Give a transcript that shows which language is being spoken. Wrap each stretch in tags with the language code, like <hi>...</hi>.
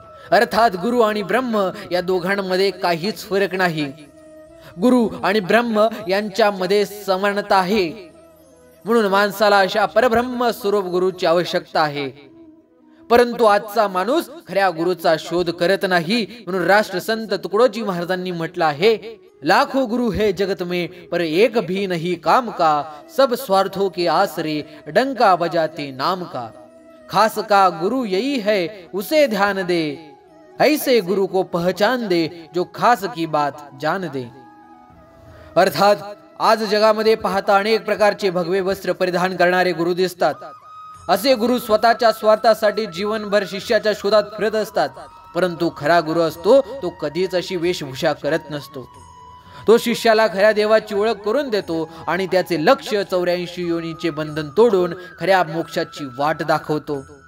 <mr>अर्थात गुरु आणि ब्रह्म या दोघांमध्ये काहीच फरक नाही। गुरु आणि ब्रह्म यांच्यामध्ये समानता आहे। म्हणून माणसाला अशा परब्रह्म स्वरूप गुरुची आवश्यकता आहे। परंतु आजचा माणूस खऱ्या गुरुचा शोध करत नाही। म्हणून राष्ट्रसंत तुकडोजी महाराजांनी म्हटलं आहे,</mr> <hi>लाखों गुरु है जगत में पर एक भी नहीं काम का, सब स्वार्थों के आसरे डंका बजाते नाम का। खास का गुरु यही है उसे ध्यान दे, ऐसे गुरु को पहचान दे जो खास की बात जान दे।</hi> <mr>अर्थात आज जगामध्ये पाहता अनेक प्रकारचे भगवे वस्त्र परिधान करणारे गुरु दिसतात। असे गुरु स्वतःच्या स्वार्थासाठी जीवनभर शिष्याच्या शोधात फिरत असतात। परंतु खरा गुरु असतो तो कधीच अशी वेशभूषा करत नसतो। तो शिष्याला खऱ्या देवाची ओळख करून देतो आणि त्याचे 184 योनीचे बंधन तोडून खऱ्या मोक्षाची वाट दाखवतो।</mr>